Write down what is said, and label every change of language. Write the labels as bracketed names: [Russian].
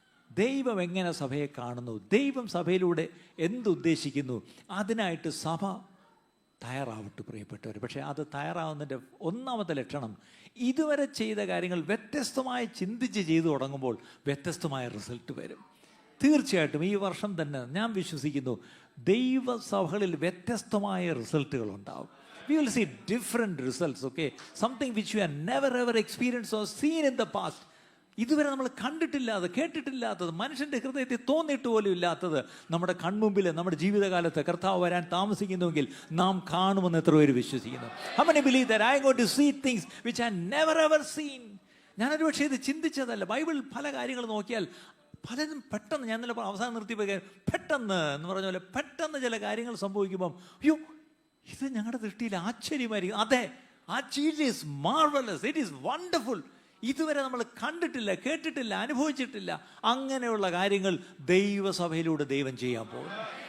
[Malayalam] ദൈവം എങ്ങനെ സഭയെ കാണുന്നു, ദൈവം സഭയിലൂടെ എന്തുദ്ദേശിക്കുന്നു, അതിനായിട്ട് സഭ തയ്യാറാവട്ടെ പ്രിയപ്പെട്ടവർ. പക്ഷേ അത് തയ്യാറാവുന്നതിൻ്റെ ഒന്നാമത്തെ ലക്ഷണം, ഇതുവരെ ചെയ്ത കാര്യങ്ങൾ വ്യത്യസ്തമായി ചിന്തിച്ച് ചെയ്തു തുടങ്ങുമ്പോൾ വ്യത്യസ്തമായ റിസൾട്ട് വരും. തീർച്ചയായിട്ടും ഈ വർഷം തന്നെ ഞാൻ വിശ്വസിക്കുന്നു ദൈവസഭകളിൽ വ്യത്യസ്തമായ റിസൾട്ടുകൾ ഉണ്ടാവും. [English] We will see different results, okay? Something which you have never ever experienced or seen in the past. [Malayalam] ഇതുവരെ നമ്മൾ കണ്ടിട്ടില്ലാത്തത്, കേട്ടിട്ടില്ലാത്തത്, മനുഷ്യൻ്റെ ഹൃദയത്തിൽ തോന്നിയിട്ട് പോലും ഇല്ലാത്തത് നമ്മുടെ കൺമുമ്പിൽ നമ്മുടെ ജീവിതകാലത്ത് കർത്താവ് വരാൻ താമസിക്കുന്നുവെങ്കിൽ നാം കാണുമെന്ന് എത്ര പേര് വിശ്വസിക്കുന്നു? [English] How many believe that I am going to see things which I never ever seen? [Malayalam] ഞാനൊരു പക്ഷേ ഇത് ചിന്തിച്ചതല്ല. ബൈബിൾ പല കാര്യങ്ങൾ നോക്കിയാൽ പലതും പെട്ടെന്ന്, ഞാൻ ഇന്നലെ അവസാനം നിർത്തിപ്പോയി, പെട്ടെന്ന് എന്ന് പറഞ്ഞ പോലെ പെട്ടെന്ന് ചില കാര്യങ്ങൾ സംഭവിക്കുമ്പം അയ്യോ ഇത് ഞങ്ങളുടെ ദൃഷ്ടിയിൽ ആശ്ചര്യമായിരിക്കും. [English] അതെ, ആ cheese is marvellous, it is wonderful. [Malayalam] ഇതുവരെ നമ്മൾ കണ്ടിട്ടില്ല, കേട്ടിട്ടില്ല, അനുഭവിച്ചിട്ടില്ല. അങ്ങനെയുള്ള കാര്യങ്ങൾ ദൈവസഭയിലൂടെ ദൈവം ചെയ്യാൻ പോകുന്നു.